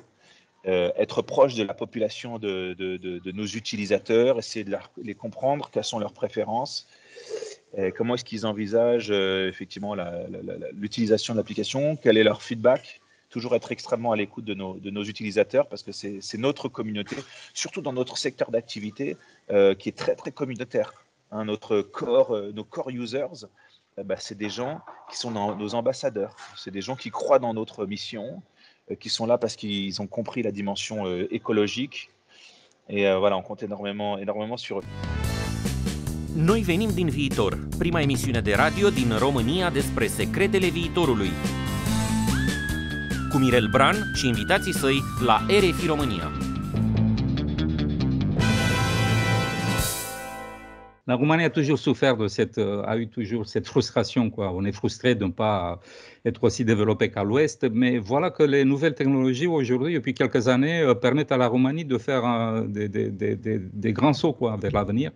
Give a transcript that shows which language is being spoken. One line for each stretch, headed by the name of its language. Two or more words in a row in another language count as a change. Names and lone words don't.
French: Être proche de la population de nos utilisateurs, essayer de les comprendre, quelles sont leurs préférences, comment est-ce qu'ils envisagent effectivement l'utilisation de l'application, quel est leur feedback, toujours être extrêmement à l'écoute de nos utilisateurs parce que c'est notre communauté, surtout dans notre secteur d'activité qui est très très communautaire. Hein, nos
English: core users,
French: c'est des gens qui sont nos ambassadeurs, c'est des gens qui croient dans notre mission, qui sont là parce qu'ils ont compris la dimension écologique et voilà, on compte énormément sur eux.
Romanian: Noi venim din viitor, prima emisiune de radio din România despre secretele viitorului. Cu Mirel Bran și invitații săi la RFI România.
French: La Roumanie a toujours souffert a eu toujours cette frustration, quoi. On est frustré de ne pas être aussi développé qu'à l'Ouest, mais voilà que les nouvelles technologies aujourd'hui, depuis quelques années, permettent à la Roumanie de faire des grands sauts, quoi, vers l'avenir.